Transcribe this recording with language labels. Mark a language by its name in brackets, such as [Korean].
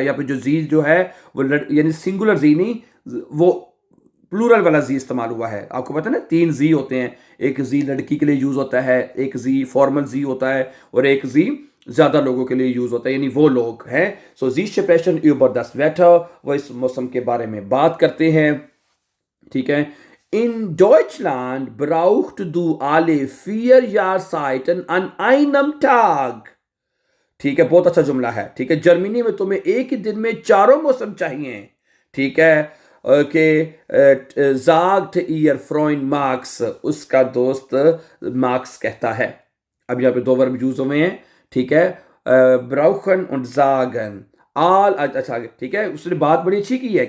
[Hindi] यहाँ पे जो जी जो है वो यानी सिंगुलर जी नहीं, वो प्लूरल वाला जी इस्तेमाल हुआ है। आपको पता है ना, 3 जी होते हैं। एक जी लड़की के लिए यूज होता है, एक जी फॉर्मल जी होता है, और एक जी ज्यादा लोगों के लिए यूज होता है, यानी वो लोग हैं। सो जी [German] sprechen über das Wetter, [Hindi] वो इस मौसम के बारे में बात करते हैं। ठीक है। [German] In Deutschland braucht du alle 4 Jahreszeiten an einem Tag। [Hindi] ठीक है, बहुत अच्छा जुमला है। ठीक है, जर्मनी में तुम्हें एक ही दिन में चारों मौसम चाहिए। ठीक है। Okay. [German] sagt ihr Freund Max, [Hindi] उसका दोस्त मार्क्स कहता है। अब यहाँ पे दो वर्ब यूज हुए हैं। ठीक है। [German] brauchen und sagen, [Hindi] all अच्छा, ठीक है, उसने बात बड़ी अच्छी की है।